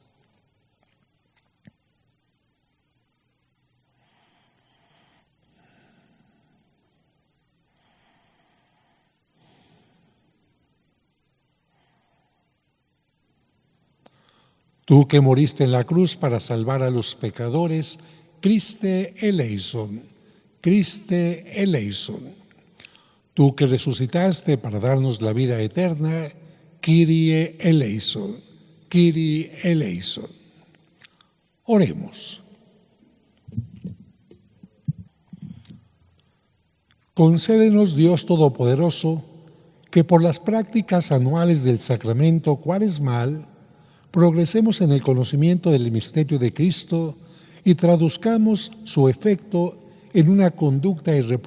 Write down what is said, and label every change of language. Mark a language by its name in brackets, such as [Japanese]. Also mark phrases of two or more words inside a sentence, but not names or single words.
[Spanish] Tú que moriste en la cruz para salvar a los pecadores, [Greek] Χριστέ ελέησον, Χριστέ ελέησον. [Spanish] Tú que resucitaste para darnos la vida eterna, [Greek] Κύριε ελέησον, Κύριε ελέησον. [Spanish] Oremos. Concédenos, Dios Todopoderoso, que por las prácticas anuales del sacramento cuaresmal progresemos en el conocimiento del misterio de Cristo y traduzcamos su efecto en una conducta irreprochable.